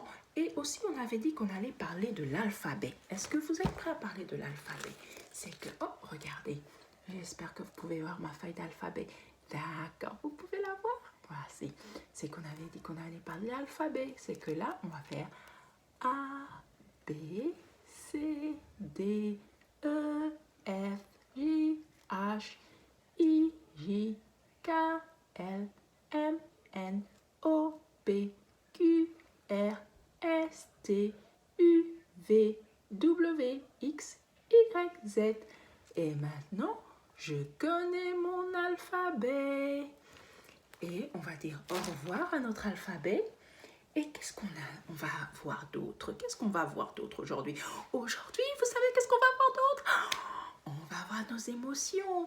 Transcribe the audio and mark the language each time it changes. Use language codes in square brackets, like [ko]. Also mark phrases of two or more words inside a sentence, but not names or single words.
[fr] Et aussi, on avait dit qu'on allait parler de l'alphabet. Est-ce que vous êtes prêts à parler de l'alphabet? C'est que, oh, regardez, j'espère que vous pouvez voir ma feuille d'alphabet. D'accord, vous pouvez la voir? Voici. C'est qu'on avait dit qu'on allait parler de l'alphabet. C'est que là, on va faire A, B, C, D, E, F, G, H, I, J, K, L, M, N, O, P, Q, R, S, T, U, V, W, X, Y, Z. Et maintenant, je connais mon alphabet. Et on va dire au revoir à notre alphabet. Et qu'est-ce qu'on a? On va voir d'autres. Qu'est-ce qu'on va voir d'autre aujourd'hui? Aujourd'hui, vous savez qu'est-ce qu'on va voir d'autre? On va voir nos émotions.